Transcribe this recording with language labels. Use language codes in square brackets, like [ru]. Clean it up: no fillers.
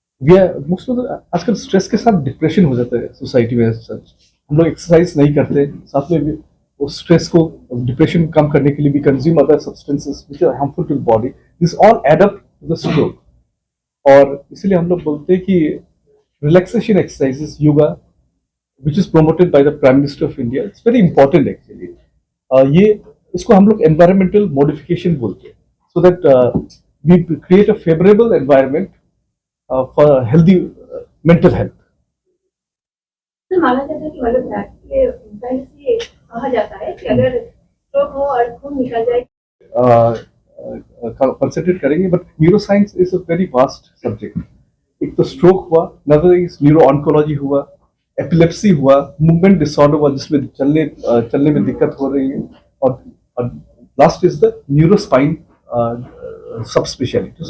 [en] we are most of the [hi] आजकल stress के साथ डिप्रेशन हो जाता है सोसाइटी में। हम लोग एक्सरसाइज नहीं करते, साथ में भी उस स्ट्रेस को, डिप्रेशन कम करने के लिए भी [en] Consume other substances which are harmful to the body. This all add up to the stroke. [hi] और इसलिए हम लोग बोलते हैं कि [en] Relaxation exercises, yoga, which is promoted by the Prime Minister of India, it's very important actually. [hi] ये इसको हम लोग [en] environmental modification [hi] बोलते हैं, [en] so that we create a favorable environment for healthy mental health. [hi] तो माना जाता है कि मतलब से कहा जाता है कि अगर स्ट्रोक हो और खून निकल जाए, [en] Concentrate करेंगे, but neuroscience is a very vast subject. [hi] एक तो स्ट्रोक हुआ, [en] another is neuro oncology [hi] हुआ, एपिलेप्सी हुआ, मूवमेंट डिसऑर्डर हुआ जिसमें चलने में दिक्कत हो रही है, [en] और last is the neuro spine sub speciality.